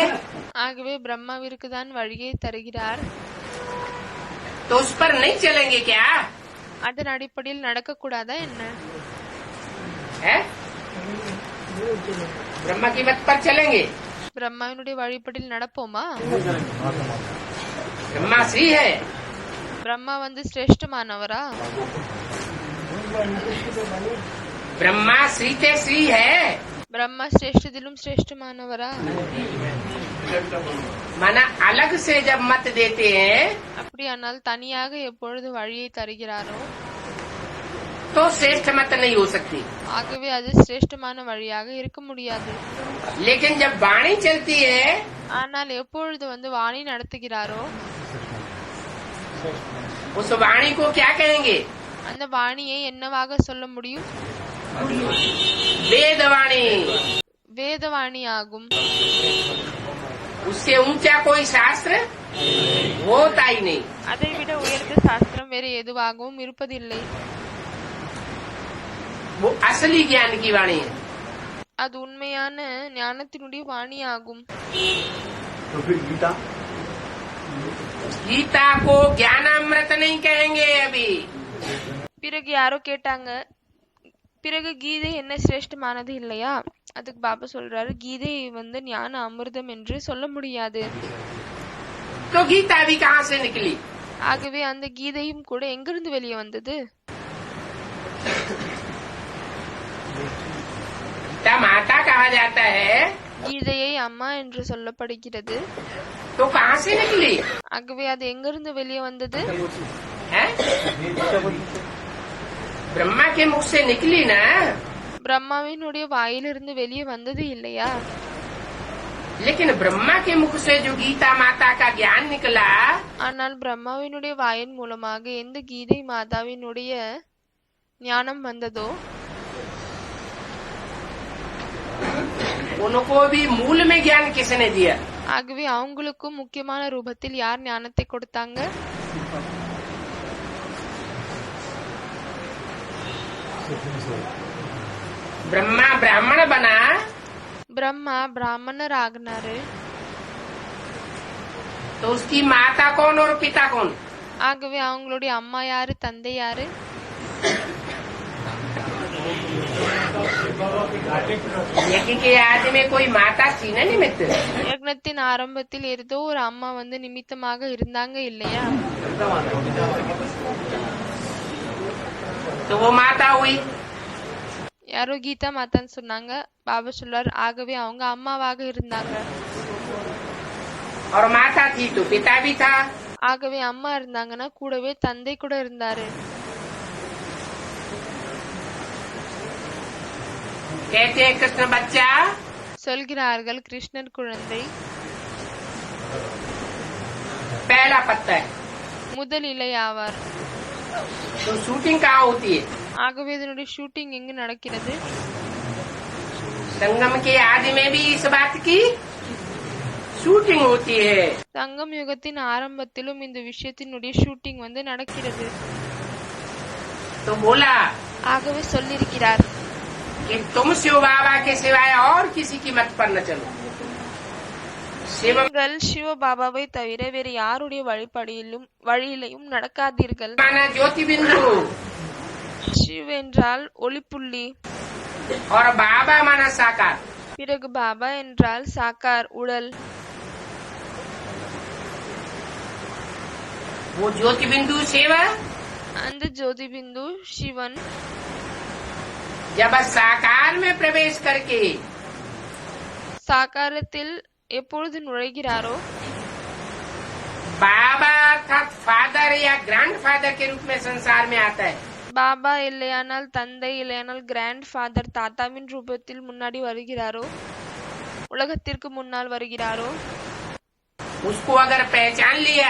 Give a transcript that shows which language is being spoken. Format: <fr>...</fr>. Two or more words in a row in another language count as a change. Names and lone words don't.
<ta>ஆகவே பிரம்மாவிற்கு தான் வழியை தருகிறார்.</ta> <hi>तो उस पर नहीं चलेंगे क्या?</hi> <ta>அதன் அடிப்படையில் நடக்க கூடாதா என்ன?</ta> <hi>है ब्रह्मा की मत पर चलेंगे?</hi> <ta>பிரம்மாவினுடைய வழிப்படியில் நடப்போமா?</ta> <hi>ब्रह्मा श्री है,</hi> <ta>பிரம்மா சிரேஷ்டமானவரா?</ta> <hi>ब्रह्मा श्री ते श्री है,</hi> <ta>பிரம்மா சிரேஷ்டத்திலும் சிரேஷ்டமானவரா?</ta> <hi>माना अलग से जब मत देते हैं</hi> <ta>அப்படியானால் தனியாக எப்பொழுது வழியை தருகிறாரோ</ta> <hi>तो श्रेष्ठ मत नहीं हो सकती।</hi> <ta>ஆகவே அது சிரேஷ்டமான வழியாக இருக்க முடியாது.</ta> <hi>लेकिन जब वाणी चलती है</hi> <ta>ஆனால் எப்பொழுது வாணி நடத்துகிறாரோ</ta> <hi>उस वाणी को क्या कहेंगे?</hi> <ta>அந்த வாணியை என்னவாக சொல்ல முடியும்?</ta> <hi>वेदवाणी।</hi> <ta>வேதவாணி ஆகும்.</ta> <hi>उससे ऊंचा कोई शास्त्र होता ही नहीं।</hi> <ta>அதை விட உயர்ந்த சாஸ்திரம் வேறு எதுவாகவும் இருப்பதில்லை.</ta> <hi>वो असली ज्ञान की वाणी है।</hi> <ta>அது உண்மையான ஞானத்தினுடைய வாணி ஆகும்.</ta> <hi>तो फिर गीता गीता को ज्ञानामृत नहीं कहेंगे अभी।</hi> <ta>பிறகு யாரோ கேட்டாங்க, பிறகு கீதை என்ன சிரேஷ்டமானது இல்லையா? அதுக்கு பாபா சொல்றாரு, கீதை வந்து ஞான அமிர்தம் என்று சொல்ல முடியாது.</ta> <hi>तो गीता भी कहाँ से निकली?</hi> <ta>ஆகவே அந்த கீதையும் கூட எங்கிருந்து வெளியே வந்தது?</ta> <hi>गीता माता कहा जाता है,</hi> <ta>கீதையை அம்மா என்று சொல்லப்படுகிறது.</ta> <hi>तो कहाँ से निकली</hi> <ta>ஆகவே அது எங்கிருந்து வெளியே வந்தது?</ta> <hi>है? ब्रह्मा के मुख से निकली ना।</hi> <ta>பிரம்மாவினுடைய வாயிலிருந்து வெளியே வந்தது இல்லையா?</ta> <hi>लेकिन ब्रह्मा के मुख से जो गीता माता का ज्ञान निकला,</hi> <ta>ஆனால் பிரம்மாவினுடைய வாயின் மூலமாக எந்த கீதை மாதாவினுடைய ஞானம் வந்ததோ</ta> <hi>उनको भी मूल में ज्ञान किसने दिया?</hi> <ta>ஆகவே அவங்களுக்கும் முக்கியமான ரூபத்தில் யார் ஞானத்தை கொடுத்தாங்க?</ta> <hi>ब्रह्मा ब्राह्मण बना,</hi> <ta>பிரம்மா பிராமணர் ஆகினாரு.</ta> <hi>तो उसकी माता कौन और पिता कौन?</hi> <ta>ஆகவே அவங்களுடைய அம்மா யாரு, தந்தை யாரு?</ta> <hi>यज्ञ के आदि में कोई माता थी ना निमित्त?</hi> <ta>யக்னத்தின் ஆரம்பத்தில் ஏதோ ஒரு அம்மா வந்து நிமித்தமாக இருந்தாங்க இல்லையா?</ta> <hi>तो वो माता हुई।</hi> <ta>யாரோ கீதா மாதான்னு சொன்னாங்க. பாபா சொல்றார், ஆகவே அவங்க அம்மாவாக இருந்தாங்க.</ta> <hi>और माता थी तो पिता भी था।</hi> <ta>ஆகவே அம்மா இருந்தாங்கன்னா கூடவே தந்தை கூட இருந்தாரு.</ta> <hi>कहते हैं कृष्ण बच्चा,</hi> <ta>சொல்கிறார்கள் கிருஷ்ணர் குழந்தை</ta> <hi>पहला पत्ता है।</hi> <ta>முதல் இலை ஆவார்.</ta> <hi>तो शूटिंग कहाँ होती है?</hi> <ta>ஆகவே இதனுடைய ஷூட்டிங் எங்கு நடக்கிறது?</ta> <hi>संगम के आदि में भी इस बात की शूटिंग होती है।</hi> <ta>சங்கம் யுகத்தின் ஆரம்பத்திலும் இந்த விஷயத்தினுடைய ஷூட்டிங் வந்து நடக்கிறது.</ta> <hi>तो बोला</hi> <ta>ஆகவே சொல்லியிருக்கிறார்,</ta> <hi>कि तुम शिव बाबा के सिवाय और किसी की मत पर न चलो। शिव</hi> <ta>நீங்கள் சிவ பாபாவை தவிர வேறு யாருடைய வழியிலையும் நடக்காதீர்கள்.</ta> <hi>माना ज्योति बिंदु</hi> <ta>சிவ் என்றால் ஒளிப்புள்ளி,</ta> <hi>और बाबा माना साकार।</hi> <ta>பிறகு பாபா என்றால் சாக்கார் உடல்.</ta> <hi>वो ज्योति बिंदु शिव</hi> <ta>அந்த ஜோதி பிந்து சிவன்</ta> <hi>जब साकार में प्रवेश करके</hi> <ta>சாக்காரத்தில் எப்பொழுது நுழைகிறாரோ</ta> <hi>बाबा अर्थात फादर या</hi> <en>grand father</en> <hi>के रूप में संसार में आता है।</hi> <ta>பாபா இல்லையானால் தந்தை, இல்லையானால்</ta> <en>grand father</en> <ta>தாத்தாவின் ரூபத்தில் முன்னாடி வருகிறாரோ, உலகத்திற்கு முன்னால் வருகிறாரோ,</ta> <hi>उसको अगर पहचान लिया</hi>